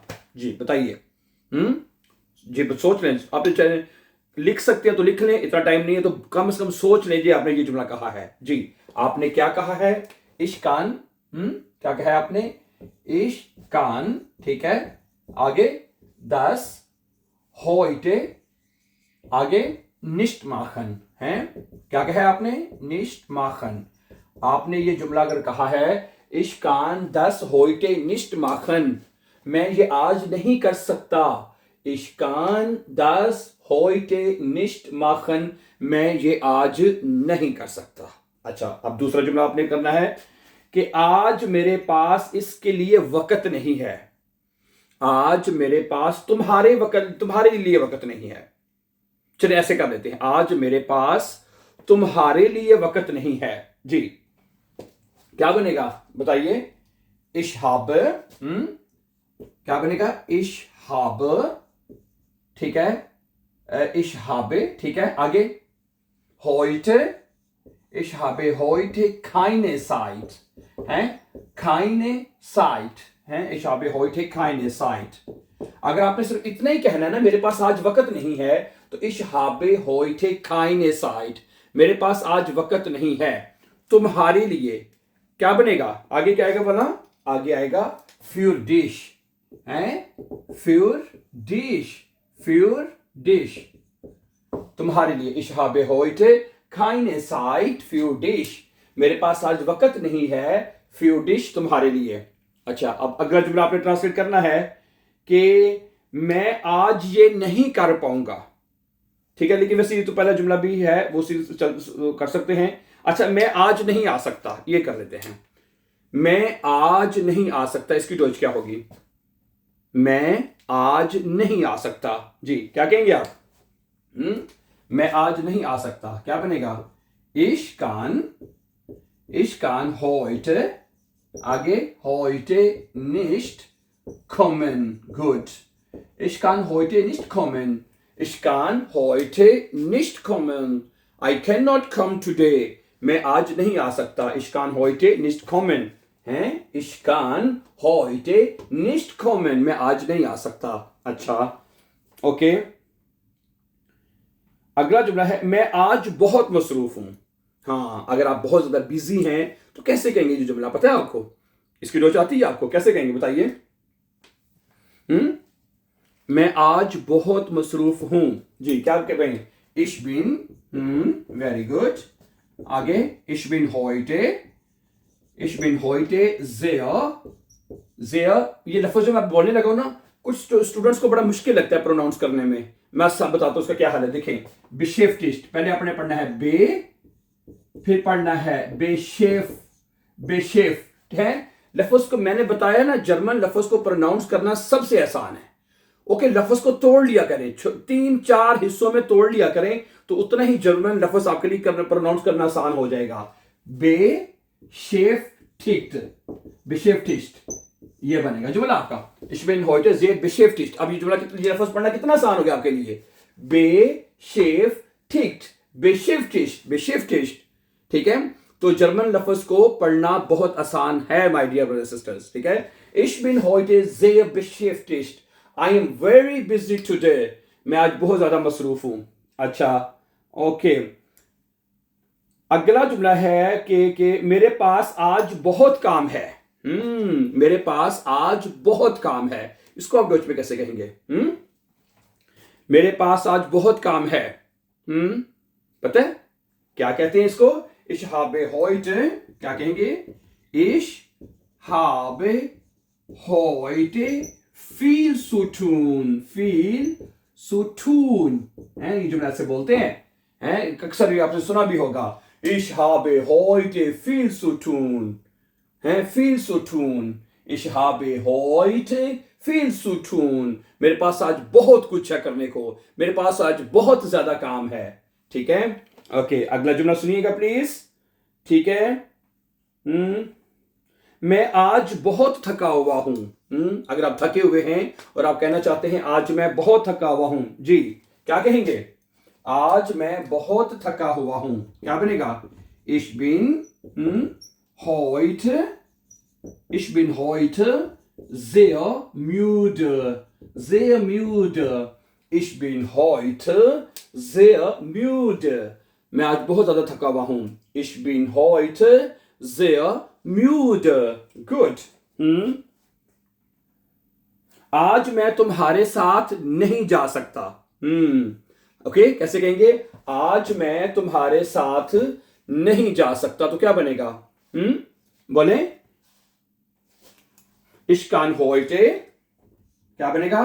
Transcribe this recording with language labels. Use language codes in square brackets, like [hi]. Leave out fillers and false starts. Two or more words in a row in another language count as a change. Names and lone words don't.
[hi] जी, बताइए। हुँ? जी, सोच लें। आप चाहे लिख सकते हैं तो लिख लें, इतना टाइम नहीं है तो कम से कम सोच लीजिए आपने ये जुमला कहा है। जी, आपने क्या कहा है? इश्कान। क्या कहा है आपने? इश्कान, ठीक है। आगे 10 heute, आगे [de] nicht machen [hi] है। क्या कहा है आपने? [de] nicht machen। [hi] आपने ये जुमला अगर कहा है [de] ich kann 10 heute nicht machen, [hi] मैं ये आज नहीं कर सकता। [de] ich kann 10 heute nicht machen, [hi] मैं ये आज नहीं कर सकता। अच्छा, अब दूसरा जुमला आपने करना है कि आज मेरे पास इसके लिए वक्त नहीं है। आज मेरे पास तुम्हारे लिए वक्त नहीं है। चलिए ऐसे कर लेते हैं, आज मेरे पास तुम्हारे लिए वक्त नहीं है। जी, क्या बनेगा बताइए? [de] ich habe, [hi] क्या बनेगा? [de] ich habe, [hi] ठीक है। [de] ich habe, [hi] ठीक है। [de] आगे heute, ich habe heute keine Zeit है, keine Zeit है। ich habe heute keine Zeit। [hi] अगर आपने सिर्फ इतना ही कहना है ना, मेरे पास आज वक्त नहीं है, तो [de] ich habe heute keine Zeit, [hi] मेरे पास आज वक्त नहीं है। तुम्हारे लिए क्या बनेगा? आगे क्या आएगा बोला? आगे आएगा [de] für dich [hi] है, [de] für dich, für dich, [hi] तुम्हारे लिए। [de] ich habe heute keine Zeit für dich, [hi] मेरे पास आज वक्त नहीं है, [de] für dich, [hi] तुम्हारे लिए। अच्छा, अब अगला जुमला आपने ट्रांसलेट करना है कि मैं आज ये नहीं कर पाऊंगा, ठीक है। लेकिन वैसे ये तो पहला जुमला भी है, वो कर सकते हैं। अच्छा, मैं आज नहीं आ सकता, ये कर लेते हैं। मैं आज नहीं आ सकता, इसकी डॉइच क्या होगी? मैं आज नहीं आ सकता। जी, क्या कहेंगे आप? मैं आज नहीं आ सकता, क्या बनेगा? [de] ich kann heute, आगे heute nicht kommen, gut। ich kann heute nicht kommen, ich kann heute nicht kommen, [en] I cannot come today, [hi] मैं आज नहीं आ सकता। [de] ich kann heute nicht kommen है, ich kann heute nicht kommen, [hi] मैं आज नहीं आ सकता। अच्छा, ओके। अगला जुमला है, मैं आज बहुत मसरूफ हूं। हाँ, अगर आप बहुत ज्यादा बिजी हैं तो कैसे कहेंगे ये जुमला? पता है आपको? इसकी डोज आती है आपको? कैसे कहेंगे बताइए? मैं आज बहुत मसरूफ हूं। जी, क्या कहेंगे? [de] ich bin, [en] very good. [de] आगे ich bin heute sehr, [hi] ये लफ्ज जो मैं बोलने लगा हूं ना, कुछ स्टूडेंट्स को बड़ा मुश्किल लगता है प्रोनाउंस करने में। मैं सब बताता हूं उसका क्या हाल है। देखें, beschäftigt, पहले आपने पढ़ना है बे, फिर पढ़ना है बेशेफ्ट है। लफ्ज को मैंने बताया ना, जर्मन लफ्ज को प्रोनाउंस करना सबसे आसान है। ओके, लफ्ज को तोड़ लिया करें, 3-4 हिस्सों में तोड़ लिया करें, तो उतना ही जर्मन लफ्ज आपके लिए प्रोनाउंस करना आसान हो जाएगा। बेशेफ्टिस्ट, ये बनेगा जुमला आपका। [de] ich bin heute sehr beschäftigt। [hi] अब ये जुमला ये लफ्ज पढ़ना कितना आसान हो गया आपके लिए? beschäftigt, ठीक है। तो जर्मन लफ्ज को पढ़ना बहुत आसान है [en] my dear brothers sisters, [hi] ठीक है। [de] ich bin heute sehr beschäftigt, [en] I am very busy today, [hi] मैं आज बहुत ज्यादा मसरूफ हूं। अच्छा, ओके। अगला जुमला है कि मेरे पास आज बहुत काम है। मेरे पास आज बहुत काम है, इसको आप डॉच में कैसे कहेंगे? मेरे पास आज बहुत काम है। पता है क्या कहते हैं इसको? ich habe heute, क्या कहेंगे? [de] ich habe heute viel zu tun [hi] है, ये जुमला से बोलते हैं, अक्सर भी आपने सुना भी होगा। [de] ich habe heute viel zu tun है, viel zu tun, ich habe heute viel zu tun, [hi] मेरे पास आज बहुत कुछ है करने को, मेरे पास आज बहुत ज्यादा काम है। ठीक है, ओके, अगला जुमला सुनिएगा प्लीज। ठीक है, मैं आज बहुत थका हुआ हूं। अगर आप थके हुए हैं और आप कहना चाहते हैं आज मैं बहुत थका हुआ हूं, जी क्या कहेंगे? आज मैं बहुत थका हुआ हूं, क्या बनेगा? [de] Ich bin heute sehr müde. Sehr müde. Ich bin heute sehr müde. [hi] मैं आज बहुत ज्यादा थका हुआ हूं। [de] Ich bin heute sehr müde. [en] Good. [hi] आज मैं तुम्हारे साथ नहीं जा सकता। ओके, कैसे कहेंगे? आज मैं तुम्हारे साथ नहीं जा सकता, तो क्या बनेगा? बोले, [de] Ich kann heute, [hi] क्या बनेगा?